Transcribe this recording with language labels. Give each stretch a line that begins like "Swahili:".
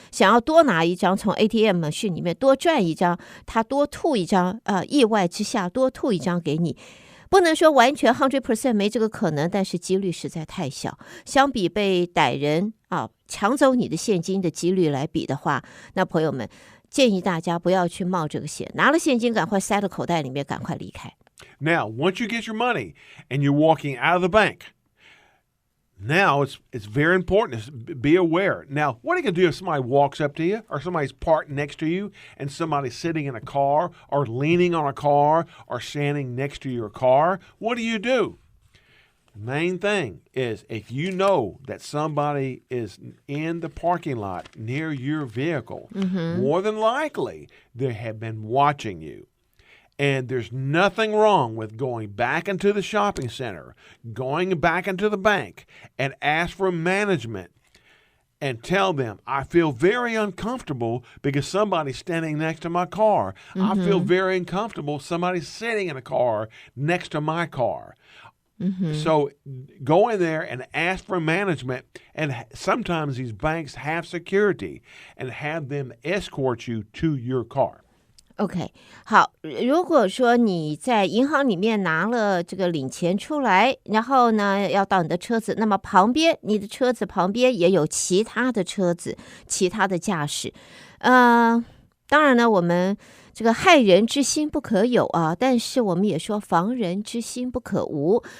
Chinese: 想要多拿一张，从 ATM machine里面多赚一张，他多吐一张，意外之下多吐一张给你。不能说完全 100% 没这个可能，但是几率实在太小。相比被歹人抢走你的现金的几率来比的话，那朋友们建议大家不要去冒这个险，拿了现金赶快塞到口袋里面，赶快离开。
English: Now, once you get your money and you're walking out of the bank, now it's very important to be aware. Now, what are you going to do if somebody walks up to you or somebody's parked next to you and somebody's sitting in a car or leaning on a car or standing next to your car? What do? The main thing is if you know that somebody is in the parking lot near your vehicle, more than likely they have been watching you. And there's nothing wrong with going back into the shopping center, going back into the bank, and ask for management and tell them, I feel very uncomfortable because somebody's standing next to my car. I feel very uncomfortable somebody's sitting in a car next to my car. So go in there and ask for management, and sometimes these banks have security and have them escort you to your car.
Chinese: OK， 好，如果说你在银行里面拿了这个领钱出来，然后呢要到你的车子，那么你的车子旁边也有其他的车子，其他的驾驶。当然呢，我们这个害人之心不可有啊，但是我们也说防人之心不可无。